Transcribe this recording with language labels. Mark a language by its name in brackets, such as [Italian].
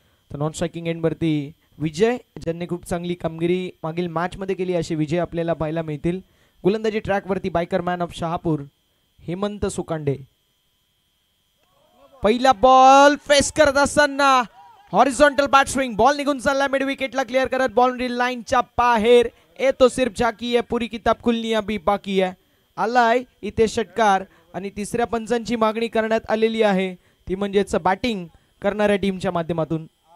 [Marathi] तर non striking एंडवरती विजय, ज्यांनी खूप चांगली कामगिरी मागील मॅचमध्ये केली, असे विजय आपल्याला पाहायला मिळतील. गोलंदाजी ट्रॅकवरती biker man of Shahapur Hemant सुकांडे. पहिला बॉल फेस करत असताना हॉरिझॉन्टल बॅट स्विंग, बॉल निघून चालला मिड विकेटला क्लिअर करत, बाउंड्री लाईनच्या बाहेर. [Hindi] ये तो सिर्फ झाकी है, पूरी किताब खुलनी अभी बाकी है. [Marathi] आलाय इथे षटकार आणि तिसऱ्या पंचांची मागणी करण्यात आलेली आहे, ती म्हणजेच बॅटिंग करणाऱ्या टीमच्या माध्यमातून.